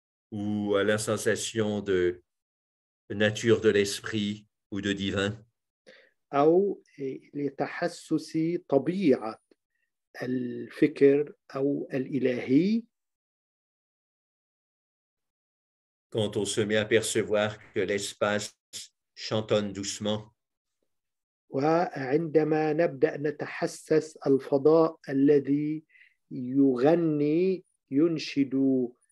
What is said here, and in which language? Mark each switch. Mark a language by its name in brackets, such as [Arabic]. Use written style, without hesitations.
[French] ou à la sensation de nature de l'esprit ou de divin. [Arabic] أو لتحسس طبيعة الفكر أو الإلهي. [French] Quand on se met à percevoir que l'espace chantonne doucement, [Arabic] وعندما نبدأ نتحسس الفضاء الذي يغني، ينشد